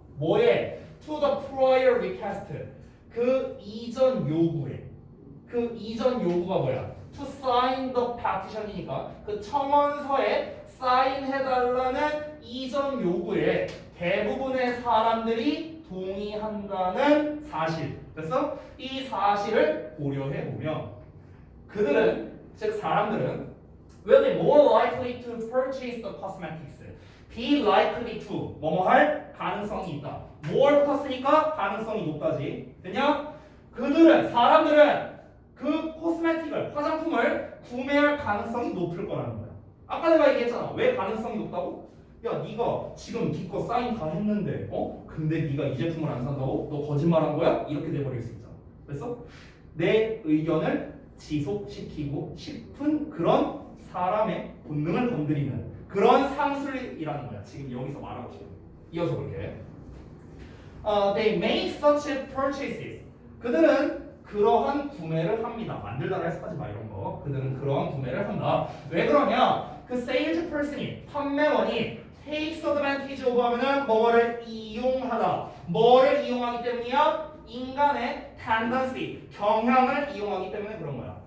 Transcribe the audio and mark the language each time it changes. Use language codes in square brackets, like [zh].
[ko] 뭐에? [en] To the prior request. [ko] 그 이전 요구에. 그 이전 요구가 뭐야? [en] To sign the petition [ko] 이니까 그 청원서에 사인해달라는 이전 요구에 대부분의 사람들이 동의한다는 사실. 됐어? 이 사실을 고려해보면 그들은, 즉 사람들은 [en] will be more likely to purchase the cosmetics. [ko] be likely to 뭐뭐 할 가능성이 있다. more 붙었으니까 가능성이 높다지. 그냥 그들은, 사람들은 그 코스메틱을, 화장품을 구매할 가능성이 높을 거라는 거야. 아까 내가 얘기했잖아. 왜 가능성이 높다고? 야, 네가 지금 기껏 사인 다 했는데 근데 네가 이 제품을 안 산다고? 너 거짓말한 거야? 이렇게 돼버릴 수 있잖아. 그래서 내 의견을 지속시키고 싶은 그런 사람의 본능을 건드리는 그런 상술이라는 거야. 지금 여기서 말하고 싶은. 이어서 볼게. [en] They make such purchases. [ko] 그들은 그러한 구매를 합니다. 만들다라 해석하지 마 이런 거. 그들은 그러한 구매를 한다. 왜 그러냐? 그 sales person이, 판매원이 [en] takes advantage of [ko] 하면은 뭐를 이용하다. 뭐를 이용하기 때문이야? 인간의 tendency, 경향을 이용하기 때문에 그런 거야.